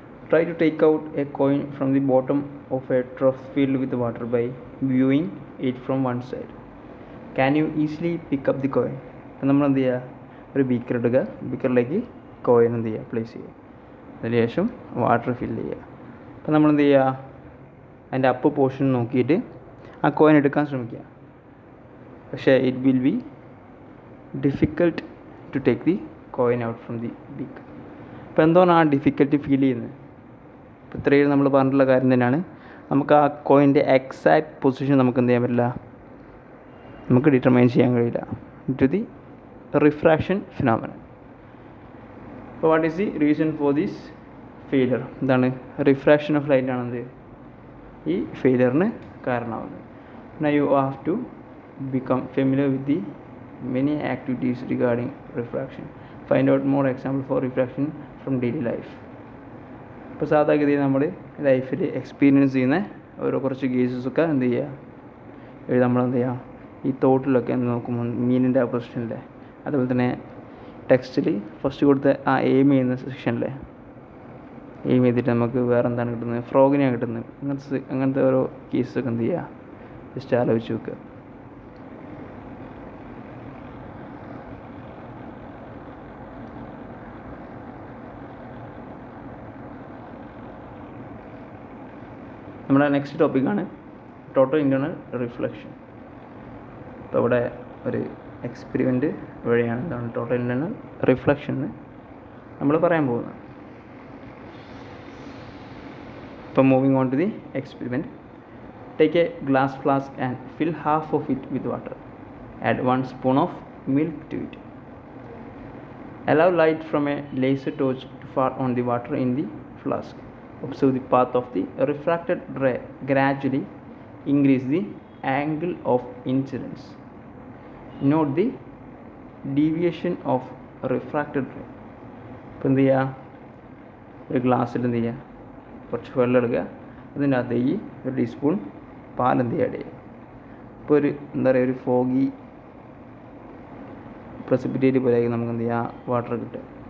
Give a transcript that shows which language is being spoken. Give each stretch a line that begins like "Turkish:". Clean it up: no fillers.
English: Try to take out a coin from the bottom of a trough filled with water by viewing it from one side. Can you easily pick up the coin?
Malayalam: അപ്പോൾ നമ്മൾ എന്ത് ചെയ്യുക, ഒരു beaker എടുക്കുക, ബീക്കറിലേക്ക് coin എന്ത് ചെയ്യുക, place ചെയ്യുക. അതിനുശേഷം വാട്ടർ ഫില്ല് ചെയ്യുക. അപ്പോൾ നമ്മൾ എന്ത് ചെയ്യുക, അതിൻ്റെ അപ്പ് പോർഷൻ നോക്കിയിട്ട് ആ കോയിൻ എടുക്കാൻ ശ്രമിക്കുക.
English: പക്ഷേ it will be difficult to take the coin out from the beaker.
Malayalam: അപ്പോൾ എന്താണ് ആ ഡിഫിക്കൽട്ടി ഫീൽ ചെയ്യുന്നത്? ഇപ്പോൾ ഇത്രയും നമ്മൾ പറഞ്ഞിട്ടുള്ള കാര്യം തന്നെയാണ്. നമുക്ക് ആ കോയിൻ്റെ എക്സാക്ട് പൊസിഷൻ നമുക്ക് എന്ത് ചെയ്യാൻ പറ്റില്ല, നമുക്ക് ഡിറ്റർമൈൻ ചെയ്യാൻ കഴിയില്ല
English: To the refraction phenomenon. അപ്പോൾ what is the reason for this failure?
Malayalam: എന്താണ്, റിഫ്രാക്ഷൻ ഓഫ് ലൈറ്റ് ആണെന്ത് ഈ ഫെയിലിയറിന് കാരണമാകുന്നത്.
English: Now you have to become familiar with the many activities regarding refraction. Find out more example for refraction from daily life.
Malayalam: ഇപ്പോൾ സാധാരണഗതിയിൽ നമ്മൾ ലൈഫിൽ experience ചെയ്യുന്ന ഓരോ കുറച്ച് കേസസൊക്കെ എന്ത് ചെയ്യുക, നമ്മൾ എന്ത് ചെയ്യുക, ഈ തോട്ടിലൊക്കെ നോക്കുമ്പോൾ മീനിൻ്റെ ആ പൊസിഷനിലെ, അതുപോലെ തന്നെ ടെക്സ്റ്റിൽ ഫസ്റ്റ് കൊടുത്ത ആ എയിം ചെയ്യുന്ന സെക്ഷനിലെ എയിം ചെയ്തിട്ട് നമുക്ക് വേറെ എന്താണ് കിട്ടുന്നത്, ഫ്രോഗിനെയാണ് കിട്ടുന്നത്. അങ്ങനത്തെ ഓരോ കേസസൊക്കെ എന്ത് ചെയ്യുക, ജസ്റ്റ് ആലോചിച്ച് നോക്കുക. നമ്മുടെ നെക്സ്റ്റ് ടോപ്പിക്കാണ് ടോട്ടൽ ഇൻറ്റേർണൽ റിഫ്ലക്ഷൻ. അപ്പോൾ ഇവിടെ ഒരു എക്സ്പെരിമെൻ്റ് വഴിയാണ് എന്താണ് ടോട്ടൽ ഇൻറ്റേർണൽ റിഫ്ലക്ഷൻ എന്ന് നമ്മൾ പറയാൻ പോകുന്നത്.
English: ഇപ്പോൾ moving on to the experiment. Take a glass flask and fill half of it with water. Add 1 spoon of milk to it. Allow light from a laser torch to fall on the water in the flask. Observe the path of the refracted ray. Gradually increase the angle of incidence. Note the deviation of refracted ray.
Malayalam: ഇപ്പോൾ എന്ത് ചെയ്യുക, ഒരു ഗ്ലാസ്സിൽ എന്ത് ചെയ്യുക, കുറച്ച് വെള്ളം എടുക്കുക, അതിൻ്റെ അകത്തേക്ക് ഒരു ടീസ്പൂൺ പാൽ എന്ത് ചെയ്യുക, ആഡ് ചെയ്യുക. ഇപ്പോൾ ഒരു എന്താ പറയുക, ഒരു ഫോഗി പ്രസിപ്പിറ്റേറ്റ് പോലെ നമുക്ക് എന്ത് ചെയ്യുക, വാട്ടർ കിട്ടുക.